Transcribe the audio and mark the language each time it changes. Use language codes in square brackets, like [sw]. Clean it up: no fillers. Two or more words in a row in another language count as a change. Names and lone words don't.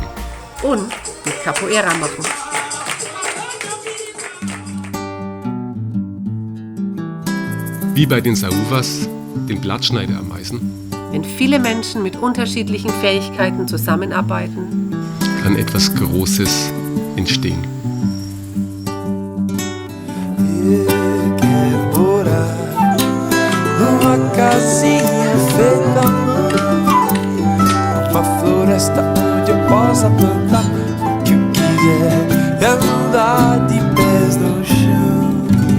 [de] und mit Capoeira machen. Wie bei den Sauvas, den Blattschneiderameisen, Wenn viele Menschen mit unterschiedlichen Fähigkeiten zusammenarbeiten, kann etwas Großes entstehen. [pt] Quero morar numa casinha feita à mão, uma floresta onde eu possa plantar o que eu quiser e andar de pés no chão.